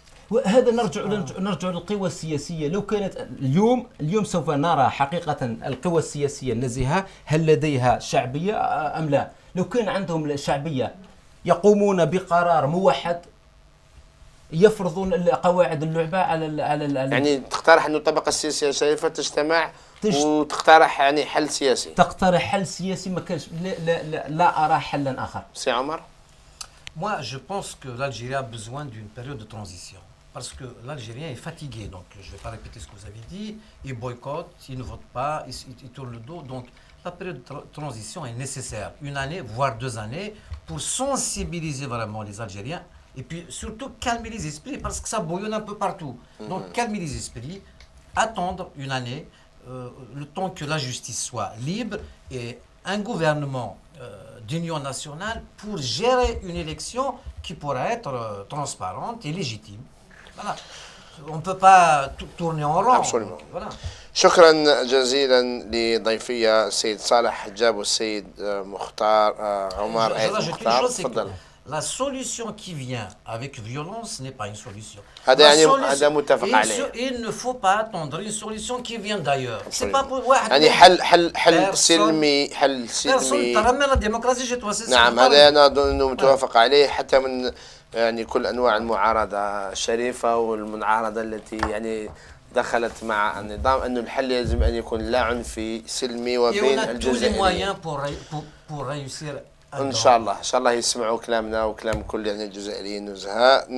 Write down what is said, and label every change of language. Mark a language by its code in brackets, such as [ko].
[ar] وهذا نرجع للقوى السياسية. لو كانت اليوم سوف نرى حقيقة القوى السياسية النزيهة هل لديها شعبية أم لا. لو كان عندهم شعبية يقومون بقرار موحد يفرضون قواعد اللعبة على يعني تقترح أن الطبقة السياسية الشريفة تجتمع وتقترح يعني حل سياسي. تقترح حل سياسي. ما كانش لا أرى حلا آخر. سي عمر. [fr] Moi, je pense que l'Algérie a besoin d'une période de transition. Parce que l'Algérien est fatigué. Donc, je ne vais pas répéter ce que vous avez dit. Il boycotte, il ne vote pas, il tourne le dos. Donc, la période de transition est nécessaire. Une année, voire 2 années, pour sensibiliser vraiment les Algériens. Et puis, surtout, calmer les esprits. Parce que ça bouillonne un peu partout. Donc, calmer les esprits. Attendre une année, le temps que la justice soit libre. Et un gouvernement d'union nationale pour gérer une élection qui pourra être transparente et légitime. Voilà. On ne peut pas tourner en rond. Absolument. Voilà. [ar] شكرا جزيلا لضيفي السيد صالح حجاب والسيد مختار عمر عيد مختار. تفضل. [fr] La solution qui vient avec violence n'est pas une solution. [ar] هذا متفق عليه. [fr] Il ne faut pas attendre une solution qui vient d'ailleurs. C'est pas pour [ar] واحد. يعني حل سلمي. ترى [fr] la démocratie chez toi. [ar] نعم، هذا أنا أظن أنه متوافق عليه حتى من يعني كل أنواع المعارضة الشريفة والمعارضة التي يعني دخلت مع النظام، أنه الحل يجب أن يكون لا عنفي سلمي وبين الجزائريين. ان شاء الله يسمعوا كلامنا وكلام كل يعني الجزائريين النزهاء.